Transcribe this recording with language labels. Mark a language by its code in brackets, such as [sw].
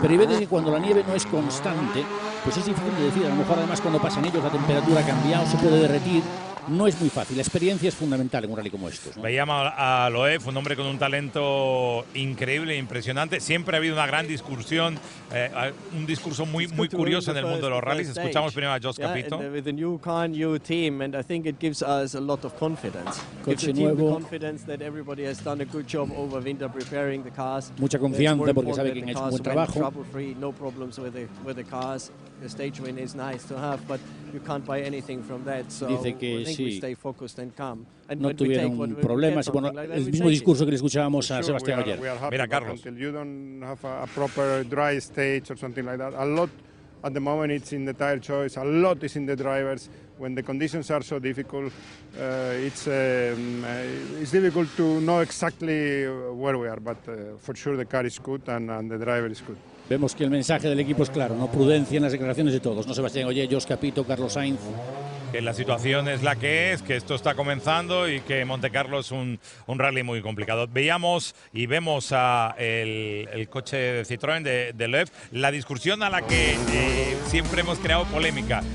[es] Pero hay veces que cuando la nieve no es constante, pues es difícil de decir. A lo mejor además cuando pasan ellos la temperatura ha cambiado, se puede derretir. No es muy fácil, la experiencia es fundamental en un rally como estos, ¿no? Veíamos a Loeb, un hombre con un talento increíble, impresionante. Siempre ha habido una gran discusión, un discurso muy curioso en el mundo de los rallies. Escuchamos primero a Josh Capito. [en] With a new car, new team, and I think it gives us a lot of confidence. [es] Coche nuevo. [en] Confidence that everybody has done a good job over winter preparing the cars. [es] Mucha confianza porque sabe que han hecho un buen trabajo. [en] Trouble-free, no problems with the cars. The stage win is nice to have, but you can't buy anything from that. So [es] dice que sí, no tuvieron problemas. Bueno, el mismo discurso que le escuchábamos a Sebastián ayer. Mira, Carlos. [en] Until you don't have a proper dry stage or something like that, a lot at the moment it's in the tire choice, a lot is in the drivers. When the conditions are so difficult, it's difficult to know exactly where we are, but for sure the car is good and the driver is good. [es] Vemos que el mensaje del equipo es claro, ¿no? Prudencia en las declaraciones de todos, ¿no? Sebastián Ogier, Josh Capito, Carlos Sainz. Que la situación es la que es, que esto está comenzando y que Montecarlo es un rally muy complicado. Veíamos y vemos el coche de Citroën de Loeb, la discusión a la que siempre hemos creado polémica.